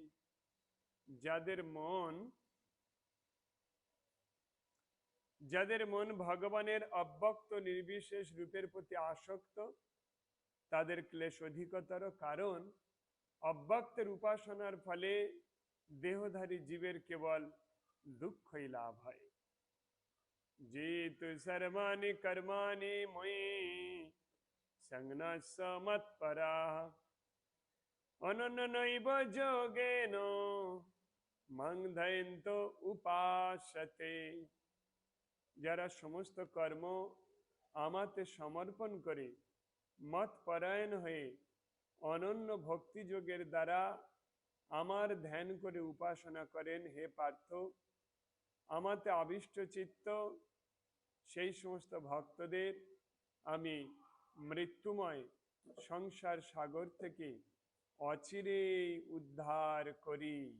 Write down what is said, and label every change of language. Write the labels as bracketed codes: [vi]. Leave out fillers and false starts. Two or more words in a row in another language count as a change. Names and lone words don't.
[bn] যাদের মন ভগবানের অব্যক্ত নির্বিশেষ রূপের প্রতি আসক্ত, তাদের ক্লেশ অধিকতর। কারণ অব্যক্তের উপাসনার ফলে দেহধারী জীবের কেবল দুঃখই লাভ হয়। [sa] যেতু সর্বাণি কর্মাণি ময়ি সংন্যাস মৎপরাঃ, অনন্যৈব যোগেন মাং ধ্যায়ন্ত উপাসতে। [bn] যারা সমস্ত কর্ম আমাতে সমর্পণ করে মত পরায়ণ হয়ে অনন্য ভক্তি যোগের দ্বারা আমার ধ্যান করে উপাসনা করেন, হে পার্থ, আমাতে আবিষ্ট চিত্ত সেই সমস্ত ভক্তদের আমি মৃত্যুময় সংসার সাগর থেকে অচিরেই উদ্ধার করি।